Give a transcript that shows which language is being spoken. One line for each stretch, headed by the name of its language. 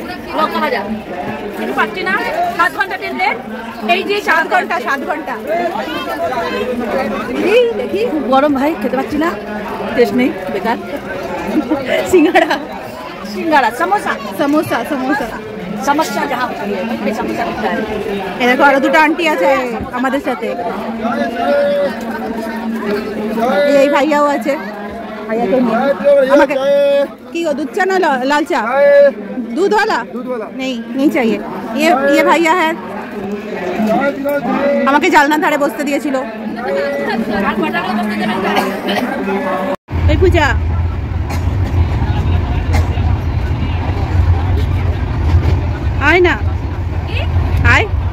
Bangla: গরম ভাই খেতে পাচ্ছি না, টেস্ট নেই, বেকার। সিঙ্গাড়া সিঙ্গাড়া, সমোসা সমোসা সমোসা সমস্যা যা সমস্যা এরকম আরো দুটো আন্টি আছে আমাদের সাথে, এই ভাইয়াও আছে। ভাইয়াকে আমাকে কি ও
Hindi: दूध चा ना लाल चा? दूध वाला नहीं चाहिए। ये भैया है,
Bangla: আমাকে জালনা ধারে বসতে দিয়েছিল। এই পূজা আয় না, আয়।